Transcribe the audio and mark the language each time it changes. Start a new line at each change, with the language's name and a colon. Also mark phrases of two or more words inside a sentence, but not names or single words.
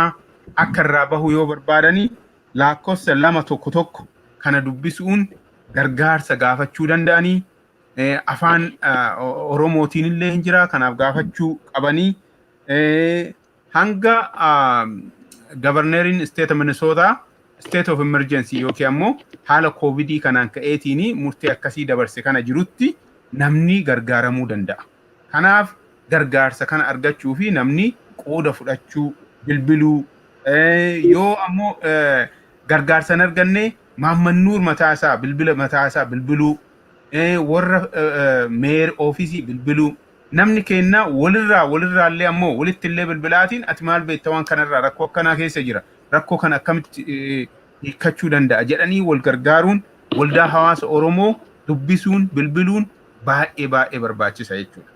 Oromo: akka irraa bahu yoo barbaadanii lakkoofsa 2 tokko kana dubbisuun gargaarsa gaafachuu danda'anii afaan Oromootiin illee hin jira kanaaf gaafachuu qabanii hanga governorin state Minnesota
English: state of emergency
Oromo: yookiin ammoo haala COVID kanaan ka'eetiin murtee akkasii dabarse kana jirutti namni gargaaramuu danda'a. Kanaaf gargaarsa kana argachuu fi namni qooda fudhachuu bilbiluu yoo ammoo gargaarsa hin arganne Mohammed Noor mataa isaa bilbila mataa isaa bilbiluu warra
English: mayor office
Oromo: bilbiluu namni keenya walirraa illee ammoo walitti illee bilbilaatiin ati maal beekta waan kanarraa rakkoo akkanaa keessa jira rakkoo kana akkamitti hiikkachuu danda'a jedhanii wal gargaaruun waldaa hawaasa Oromoo dubbisuun bilbiluun baay'ee barbaachisa jechuudha.